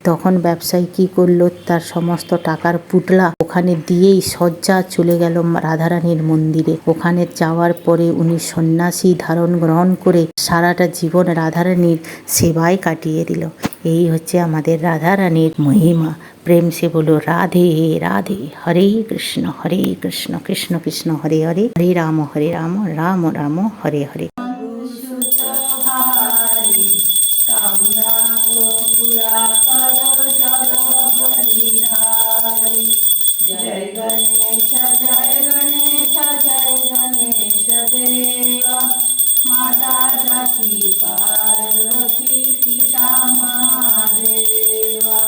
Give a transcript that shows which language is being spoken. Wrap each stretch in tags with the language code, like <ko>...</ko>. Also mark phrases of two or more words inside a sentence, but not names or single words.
<bn>তখন ব্যবসায়ী কি করলো, তার সমস্ত টাকার পুটলা ওখানে দিয়েই সজ্জা চলে গেল রাধারানীর মন্দিরে। ওখানে যাওয়ার পরে উনি সন্ন্যাসী ধারণ গ্রহণ করে সারাটা জীবন রাধারানীর সেবায় কাটিয়ে দিল। এই হচ্ছে আমাদের রাধারানীর মহিমা।</bn> <hi>प्रेम से बोलो राधे राधे।</hi> <sa>হরে কৃষ্ণ কৃষ্ণ কৃষ্ণ হরে হরে, হরে রাম রাম রাম হরে হরে।</sa> <hi>जय गणेश जय गणेश देवा, माता सती पार्वती पिता महादेवा।</hi>